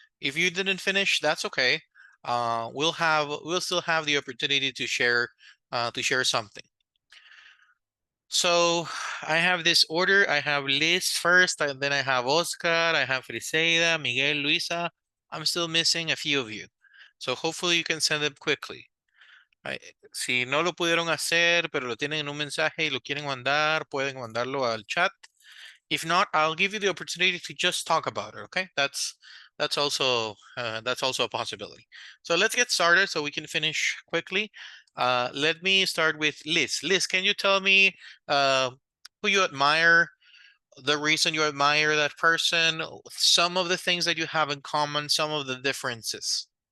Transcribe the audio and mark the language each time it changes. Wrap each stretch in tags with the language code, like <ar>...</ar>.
<en>If you didn't finish, that's okay. We'll still have the opportunity to share something. So I have this order. I have Liz first, and then I have Oscar, I have Friseida, Miguel, Luisa. I'm still missing a few of you. So hopefully you can send them quickly.</en> <es>Si no lo pudieron hacer, pero lo tienen en un mensaje y lo quieren mandar, pueden mandarlo al chat.</es> <en>If not, I'll give you the opportunity to just talk about it, okay? That's also a possibility. So let's get started so we can finish quickly. Let me start with Liz. Liz, can you tell me who you admire, the reason you admire that person, some of the things that you have in common, some of the differences?</en>